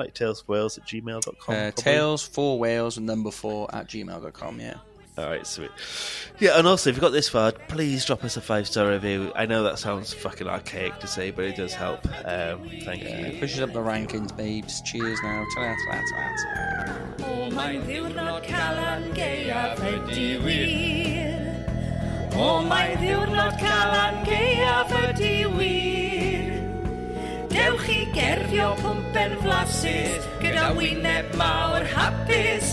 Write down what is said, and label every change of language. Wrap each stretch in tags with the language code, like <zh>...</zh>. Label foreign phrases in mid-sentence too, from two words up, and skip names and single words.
<en>Like talesforwales@gmail.com. talesforwales@gmail.com. Yeah. All right, sweet. Yeah, and also, if you got this far, please drop us a 5-star review. I know that sounds fucking archaic to say, but it does help. Thank you. Pushes up the rankings, babes. Cheers now. Ta-ta-ta-ta.</en> <cy>O mae'n ddiwrnod calan gaeaf ydi wir. O mae'n ddiwrnod calan gaeaf ydi wir. Dewch I gerddio pwmpen flasus gyda wyneb mawr hapus.</cy>